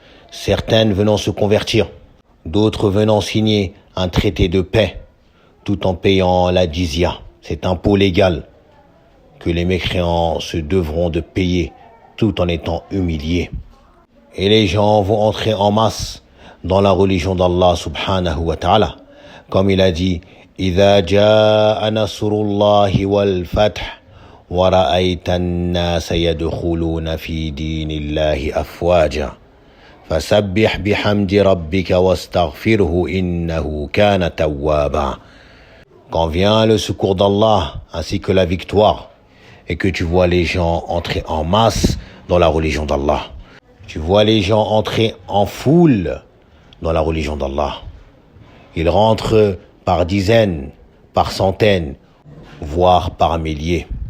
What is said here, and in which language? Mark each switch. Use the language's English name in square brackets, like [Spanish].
[French] Certaines venant se convertir, d'autres venant signer un traité de paix, tout en payant la jizya, cet impôt légal que les mécréants se devront de payer tout en étant humiliés. Et les gens vont entrer en masse dans la religion d'Allah subhanahu wa ta'ala. Comme il a dit, [Arabic] إِذَا جَاءَ نَصْرُ اللَّهِ وَالْفَتْحُ وَرَأَيْتَ النَّاسَ يَدْخُلُونَ فِي دِينِ اللَّهِ أَفْوَاجًا فَسَبِّحْ بِحَمْدِ رَبِّكَ وَاسْتَغْفِرْهُ إِنَّهُ كَانَ تَوَّابًا. [French] Quand vient le secours d'Allah ainsi que la victoire, et que tu vois les gens entrer en masse dans la religion d'Allah, tu vois les gens entrer en foule dans la religion d'Allah. Ils rentrent par dizaines, par centaines, voire par milliers.